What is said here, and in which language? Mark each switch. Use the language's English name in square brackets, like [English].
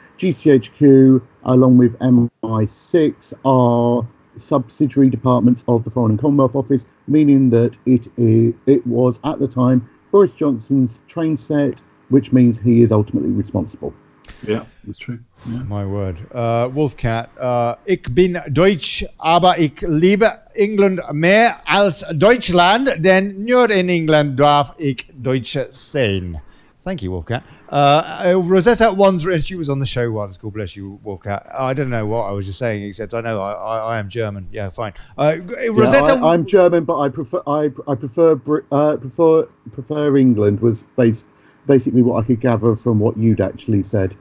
[English] GCHQ, along with MI6, are subsidiary departments of the Foreign and Commonwealth Office, meaning that it was at the time Boris Johnson's train set, which means he is ultimately responsible. Yeah, that's true. Yeah. My word. [German] Wolfcat, ich bin Deutsch, aber ich liebe England mehr als Deutschland, denn nur in England darf ich Deutsch sein. [English] Thank you, Wolfcat. Rosetta One's written, she was on the show once, God bless you, Wolfcat. I don't know what I was just saying, except I know I am German. Yeah, fine. Rosetta, I'm German, but I prefer England. Was basically what I could gather from what you'd actually said.